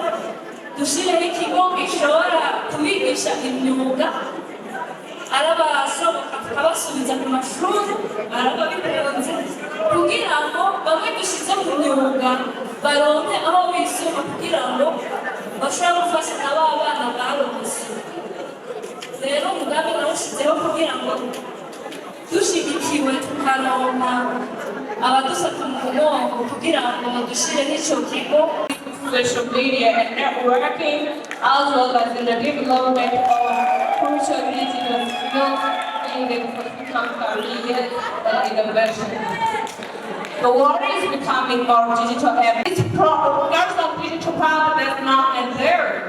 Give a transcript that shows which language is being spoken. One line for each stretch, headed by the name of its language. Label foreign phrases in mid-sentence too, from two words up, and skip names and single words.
Rundi: Dushireho ikigo gishobora kubigisha imyuga, arabashoboka tukabasubiza mu mashuri arababikunze, kugira ngo bamwe dushize mu myuga baronke aho bisuma kugira ngo bashobora gufasha n'aba bana baronse. Rero umugambi nawushizeho kugira ngo dushigikiwe tukaronka abadufata mu mugongo kugira ngo dushireho ico kigo.
English: Social media and networking, as well as in the development of crucial digital skills needed for become careers and innovation. The world is becoming more digital and this national digital power does not end there.